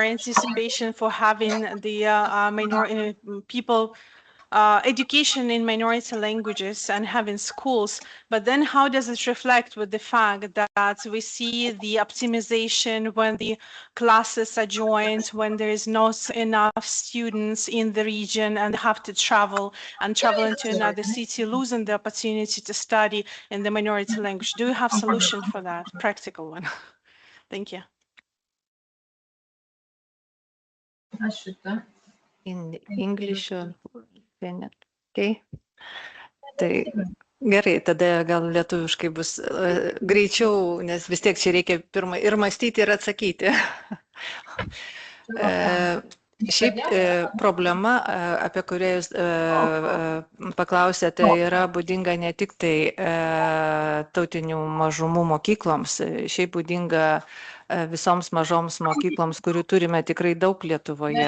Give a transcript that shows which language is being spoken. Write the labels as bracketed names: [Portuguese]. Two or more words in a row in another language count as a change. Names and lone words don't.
[English] anticipation for having the minority people education in minority languages and having schools, but then how does it reflect with the fact that we see the optimization when the classes are joined, when there is not enough students in the region and have to travel into another city, losing the opportunity to study in the minority language? Do you have solution for that, practical one? Thank you. In English, okay. [Lithuanian] Gerai, tada gal lietuviškai bus greičiau, nes vis tiek čia reikia pirmą ir mąstyti, ir atsakyti. Šiaip problema, apie kurią jūs paklausėte, yra būdinga ne tik tai tautinių mažumų mokykloms, šiaip būdinga visoms mažoms mokykloms, kurių turime tikrai daug Lietuvoje.